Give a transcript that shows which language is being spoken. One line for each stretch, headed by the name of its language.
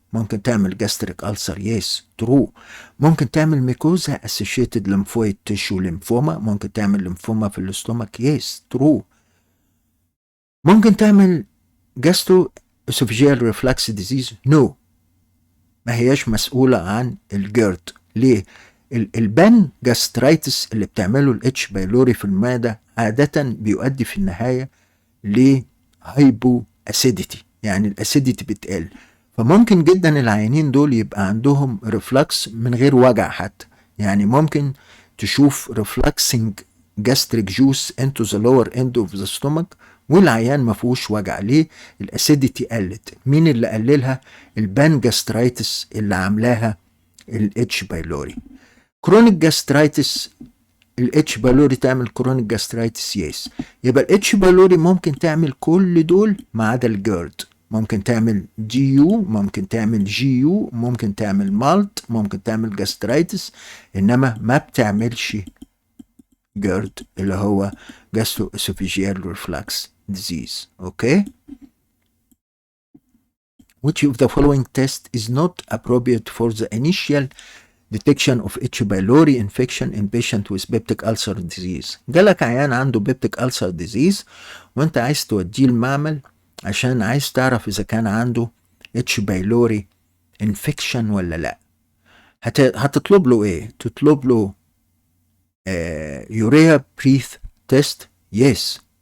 Arabic: ممكن تعمل
English: gastric ulcer, yes, true.
Arabic: ممكن تعمل
English: mucosa associated lymphoid tissue lymphoma,
Arabic: ممكن تعمل lymphoma في الاستومك,
English: yes, true.
Arabic: ممكن تعمل gastroesophageal reflux disease, no. ما هياش مسؤولة عن الجيرد. ليه؟ البان جاسترايتس اللي بتعمله الاتش بايلوري في المعدة عادة بيؤدي في النهاية لهايبو اسيديتي، يعني الاسيديتي بتقل. فممكن جدا العيانين دول يبقى عندهم ريفلكس من غير وجع حتى، يعني ممكن تشوف ريفلكسنج
English: gastric juice into the lower end of the stomach
Arabic: والعيان ما فيهوش وجع. ليه؟ الاسيديتي قلت. مين اللي قللها؟ البان جاسترايتس اللي عاملاها الاتش بايلوري. كرونيك جاسترايتس الاتش بايلوري تعمل كرونيك جاسترايتس يس. يبقى الاتش بايلوري ممكن تعمل كل دول ما عدا الجيرد. ممكن تعمل دي يو، ممكن تعمل جي يو، ممكن تعمل مالت، ممكن تعمل جاسترايتس، انما ما بتعملش جيرد اللي هو gastroesophageal reflux disease.
English: Okay? Which of the following test is not appropriate for the initial detection of H. pylori infection in patient with peptic ulcer disease؟
Arabic: جالك عيان عنده peptic ulcer disease وانت عايز توديه المعمل عشان عايز تعرف اذا كان عنده H. pylori infection ولا لا. هتطلب له ايه؟ تطلب له
English: urea breath test؟
Arabic: yes.